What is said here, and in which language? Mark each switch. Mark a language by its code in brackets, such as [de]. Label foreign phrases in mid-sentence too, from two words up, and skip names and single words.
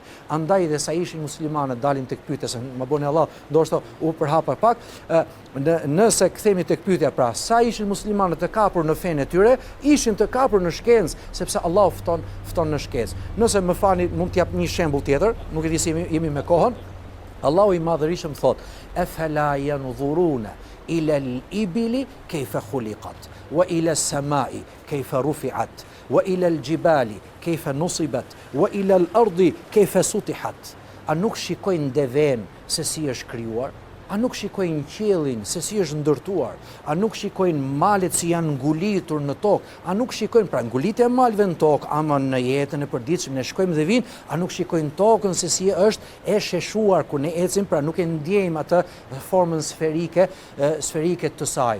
[sq] Andaj dhe sa ishin muslimanët, dalim tek pyetja se më bëni Allah, ndoshta u përhapa pak, nëse kthehemi tek pyetja, pra sa ishin muslimanët të kapur në fenë e tyre, ishin të kapur në shkencë, sepse Allahu fton në shkencë. Nëse më fani, mund t'jap një shembull tjetër, nuk e di se jemi me kohën. Allahu i madhërisëm thot: [ar] "أفلا ينظرون إلى الإبل كيف خلقت وإلى السماء كيف رفعت وإلى الجبال كيف نصبت وإلى الأرض كيف سطحت." [sq] A nuk shikojnë deven se si është krijuar? A nuk shikojnë qiellin se si është ndërtuar? A nuk shikojnë malet si janë ngulitur në tokë? A nuk shikojnë pra ngulitja e malëve në tokë, ama në jetën e përditshme ne shkojmë dhe vinë, a nuk shikojnë tokën se si është e sheshuar kur ne ecim, pra nuk e ndjejmë atë formën sferike të saj.